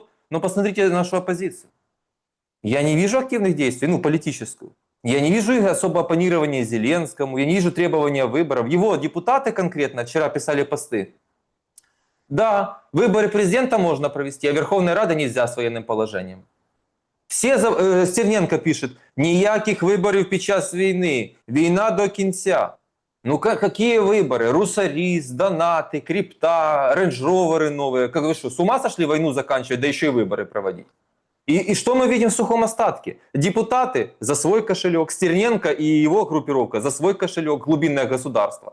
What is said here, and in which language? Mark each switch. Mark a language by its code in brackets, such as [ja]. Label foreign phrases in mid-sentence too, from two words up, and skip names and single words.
[ru] Но посмотрите на нашу оппозицию. Я не вижу активных действий, ну, политическую. Я не вижу особо оппонирования Зеленскому, я не вижу требования выборов. Его депутаты конкретно вчера писали посты. Да, выборы президента можно провести, а Верховной Рады нельзя с военным положением. Стерненко пишет, [uk] ніяких виборів під час війни, війна до кінця. [ru] Ну какие выборы? Русарис, донаты, крипта, рейндж-роверы новые. Как вы что, с ума сошли войну заканчивать, да еще и выборы проводить? И что мы видим в сухом остатке? Депутаты за свой кошелек, Стерненко и его группировка за свой кошелек, глубинное государство.